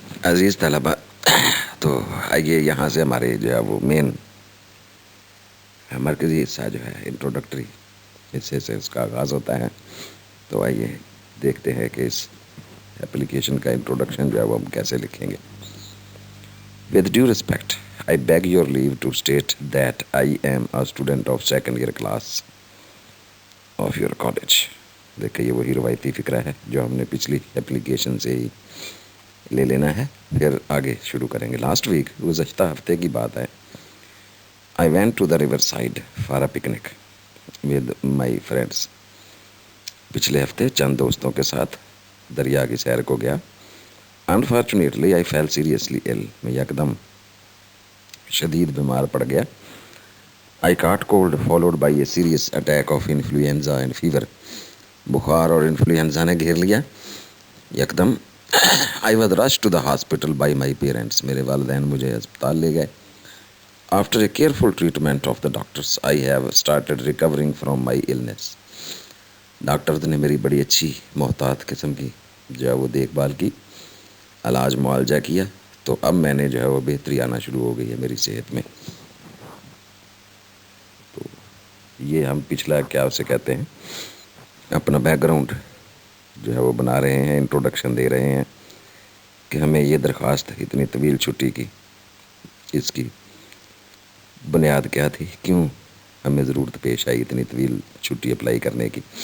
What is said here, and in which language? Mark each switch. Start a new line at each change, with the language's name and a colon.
Urdu: عزیز طلبہ، تو آئیے یہاں سے ہمارے جو ہے وہ مین مرکزی حصہ جو ہے انٹروڈکٹری حصے سے اس کا آغاز ہوتا ہے. تو آئیے دیکھتے ہیں کہ اس اپلیکیشن کا انٹروڈکشن جو ہے وہ ہم کیسے لکھیں گے.
English: With due respect, I beg your leave to state that I am a student of 2nd year class of your college.
Urdu: دیکھیں یہ وہی روایتی فکرہ ہے جو ہم نے پچھلی اپلیکیشن سے ہی لے لینا ہے، پھر آگے شروع کریں گے. لاسٹ ویک گزشتہ ہفتے کی بات ہے.
English: I went to the river side for a picnic with my friends.
Urdu: پچھلے ہفتے چند دوستوں کے ساتھ دریا کی سیر کو گیا.
English: Unfortunately, I fell seriously ill.
Urdu: میں یکدم شدید بیمار پڑ گیا.
English: I caught cold followed by a serious attack of influenza and fever.
Urdu: بخار اور انفلوئنزا نے گھیر لیا یکدم.
English: I was rushed to the hospital by my parents.
Urdu: میرے والدین مجھے ہسپتال لے گئے.
English: After a careful treatment of the doctors, I have started recovering from my illness.
Urdu: Doctors نے میری بڑی اچھی محتاط قسم کی جو ہے وہ دیکھ بھال کی، علاج معالجہ کیا، تو اب میں نے جو ہے وہ بہتری آنا شروع ہو گئی ہے میری صحت میں. تو یہ ہم پچھلا کیا اسے کہتے ہیں اپنا بیک گراؤنڈ جو ہے وہ بنا رہے ہیں، انٹروڈکشن دے رہے ہیں کہ ہمیں یہ درخواست اتنی طویل چھٹی کی، اس کی بنیاد کیا تھی، کیوں ہمیں ضرورت پیش آئی اتنی طویل چھٹی اپلائی کرنے کی.